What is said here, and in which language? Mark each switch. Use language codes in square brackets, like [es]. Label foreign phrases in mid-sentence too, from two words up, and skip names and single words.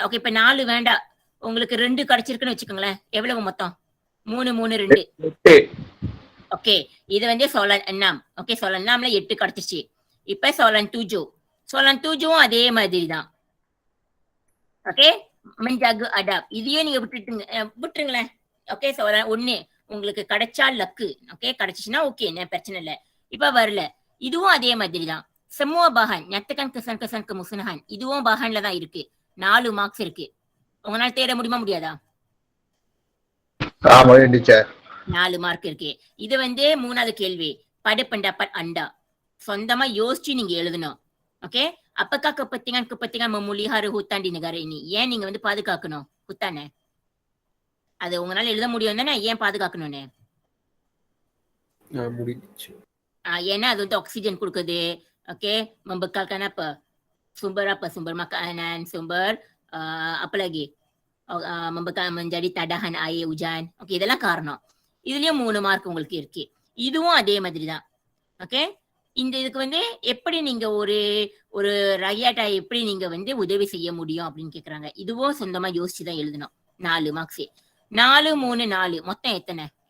[ta] ஓகே, இப்ப 4 வேண்டாம், உங்களுக்கு 2 கிடைச்சிருக்குன்னு வச்சுக்கோங்களேன். எவ்வளவு மொத்தம்? 3 3 2. 8. ஓகே, இது வந்து solan 6. ஓகே, solan 6ல 8 கிடைச்சிச்சு. இப்ப solan 7. solan 7வும் அதே மாதிரி தான். ஓகே, [ms] menjaga adab [ta] இதையும் நீங்க விட்டுருங்களேன். ஓகே, solan 1 உங்களுக்கு கிடைச்சா லக்கு. ஓகே, கிடைச்சிச்சுன்னா ஓகே, என்ன பிரச்சனை இல்லை. இப்ப வரல, இதுவும் அதே மாதிரி தான். [ms] semua bahan nyatakan kesan-kesan kemusnahan [ta] இதுவும் bahanல தான் இருக்கு. 4 மார்க்ஸ் இருக்கு. உங்களால தேட முடியுமா முடியாதா? முடியும் டீச்சர். 4 மார்க் இருக்கு. இது வந்து 3வது கேள்வி. [ms] pada pendapat anda [ta] சொந்தமா யோசிச்சு நீங்க எழுதணும். ஓகே, [ms] apakah kepentingan memelihara hutan di negara ini? [ta] ஏன் நீங்க வந்து பாதுகாக்கணும் hutan-ஐ? அது உங்களால எழுத முடியும் தானே, ஏன் பாதுகாக்கணும்னு? முடிஞ்சிச்சு. ஏன்னா அது வந்து ஆக்சிஜன் கொடுக்குது. ஓகே, [ms] membekalkan apa? Sumber makanan, sumber apa lagi? Membekal menjadi tadahan air hujan. [ta] ஓகே, இதெல்லாம் காரணம். இதுலயும் 3 மார்க் உங்களுக்கு இருக்கு. இதுவும் அதே மாதிரி தான். ஓகே, இந்த இதுக்கு வந்து எப்படி நீங்க ஒரு ரயாட்டா எப்படி நீங்க வந்து உதவி செய்ய முடியும் அப்படின்னு கேக்குறாங்க. இதுவும் சொந்தமா யோசிச்சுதான் எழுதணும். 4 மார்க்ஸ். 4 3 4 மொத்தம் எத்தனை?